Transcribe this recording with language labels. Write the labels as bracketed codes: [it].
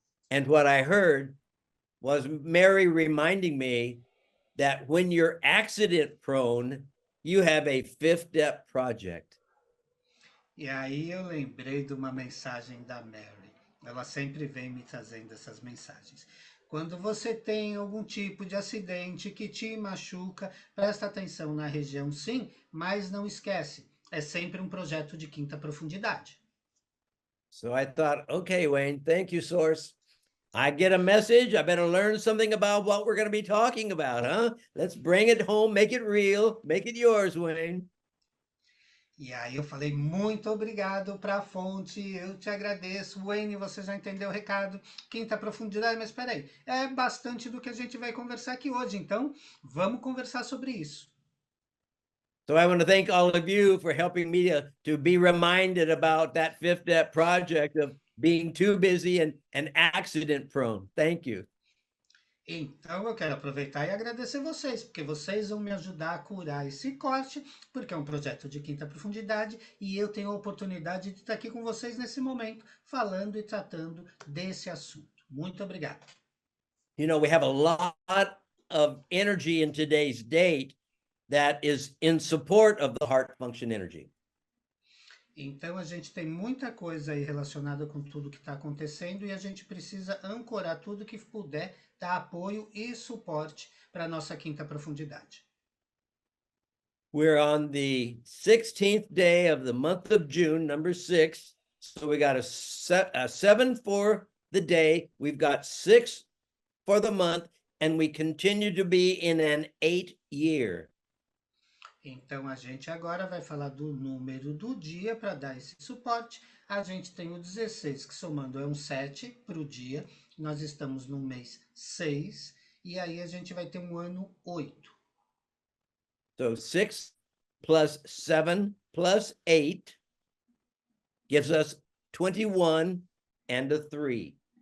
[en] And what I heard was Mary reminding me that when you're accident prone, you have a fifth step project. [pt] E aí eu lembrei de uma mensagem da Mary. Ela sempre vem me trazendo essas mensagens. Quando você tem algum tipo de acidente que te machuca, presta atenção na região sim, mas não esquece, é sempre um projeto de quinta profundidade. [en] So I thought, okay, Wayne, thank you, Source. I get a message. I better learn something about what we're going to be talking about, huh? Let's bring it home, make it real, make it yours, Wayne. [pt] E aí eu falei, muito obrigado para a fonte, eu te agradeço. Wayne, você já entendeu o recado, quinta profundidade, mas espera aí, é bastante do que a gente vai conversar aqui hoje, então vamos conversar sobre isso. [en] So I want to thank all of you for helping me to be reminded about that fifth step project of being too busy and accident prone. Thank you. [pt] Então eu quero aproveitar e agradecer vocês, porque vocês vão me ajudar a curar esse corte, porque é um projeto de quinta profundidade e eu tenho a oportunidade de estar aqui com vocês nesse momento, falando e tratando desse assunto. Muito obrigado. [en] You know, we have a lot of energy in today's date that is in support of the heart function energy. [pt] Então a gente tem muita coisa aí relacionada com tudo que está acontecendo e a gente precisa ancorar tudo que puder, dar apoio e suporte para a nossa quinta profundidade. [en] We're on the 16th day of the month of June, number 6. So we got a 7 for the day. We've got 6 for the month, and we continue to be in an 8 year. [pt] Então a gente agora vai falar do número do dia para dar esse suporte. A gente tem o 16, que somando é um 7 para o dia. Nós estamos no mês 6, e aí a gente vai ter um ano 8. [en] So 6 plus 7 plus 8 gives us 21 and a 3.